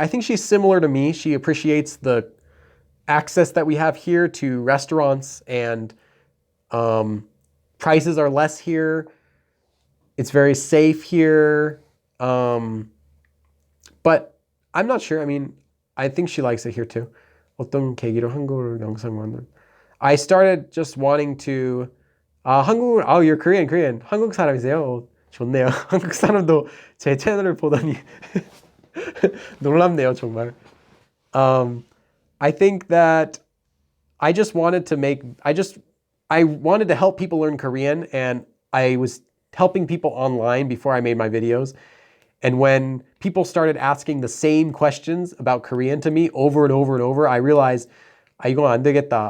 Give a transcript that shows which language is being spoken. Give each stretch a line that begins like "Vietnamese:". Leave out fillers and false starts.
English: I think she's similar to me. She appreciates the access that we have here to restaurants and prices are less here. It's very safe here. But I'm not sure. I mean, I think she likes it here too.
Korean: 어떤 계기로 한국어 영상 만든?
English: I started just wanting to 한국. Oh, you're Korean.
Korean: 한국 사람이세요? 좋네요. 한국 사람도 제 채널을 보다니 놀랍네요, 정말.
English: I think that I just wanted to I wanted to help people learn Korean, and I was helping people online before I made my videos. And when people started asking the same questions about Korean to me over and over and over, I realized,
Korean: 이거 안 되겠다.